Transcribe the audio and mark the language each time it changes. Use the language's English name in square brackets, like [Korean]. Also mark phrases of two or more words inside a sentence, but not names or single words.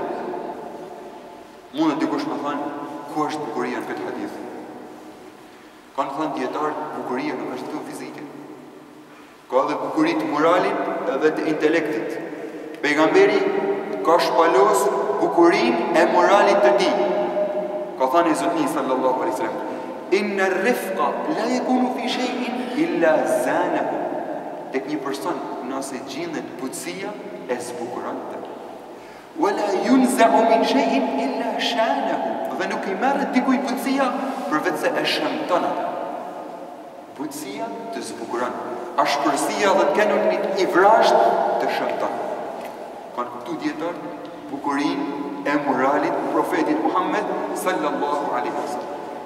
[Albanian] Mund të dikush më thënë, ku është bukuria në këtë hadith? Kanë thënë dietarët, bukuria nuk është vetëm fizike. Ka edhe bukuri të moralit edhe të intelektit. Pejgamberi ka shpalos bukurinë e moralit të tij. Ka thënë zotni [Arabic] صلى الله عليه وسلم، إن الرفق لا يكون في شيء إلا زانه. [Albanian] Tek një person nëse gjendet butësia e zbukuron atë. [Arabic] ولا ينزع من شيء إلا شانه. [Albanian] Dhe nuk i merret dikujt butësia përveç se e shëmton atë. Butësia të zbukuron. Ashpërësia dhe kanonit i vrasht të shëmton. Kanë kuptuar dietarët bukurinë e moralit të profetit Muhammed [Arabic] صلى الله عليه وسلم.